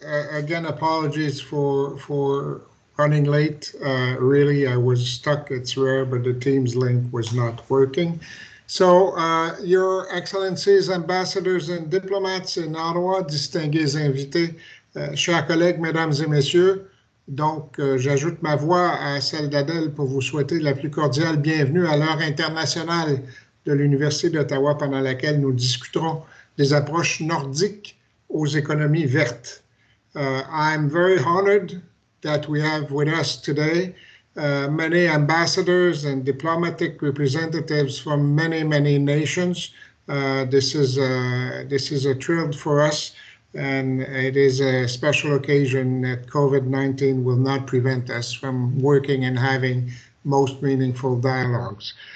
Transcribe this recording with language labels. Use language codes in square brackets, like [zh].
[en] Again, apologies for running late. Really, I was stuck. It's rare, but the Teams link was not working. So, Your Excellencies, ambassadors and diplomats in Ottawa, [fr] distingués invités, chers collègues, mesdames et messieurs, donc j'ajoute ma voix à celle d'Adèle pour vous souhaiter la plus cordiale bienvenue à l'heure internationale de l'Université d'Ottawa pendant laquelle nous discuterons des approches nordiques aux économies vertes. [en] I'm very honored that we have with us today many ambassadors and diplomatic representatives from many nations. This is a thrill for us, and it is a special occasion that COVID-19 will not prevent us from working and having most meaningful dialogues.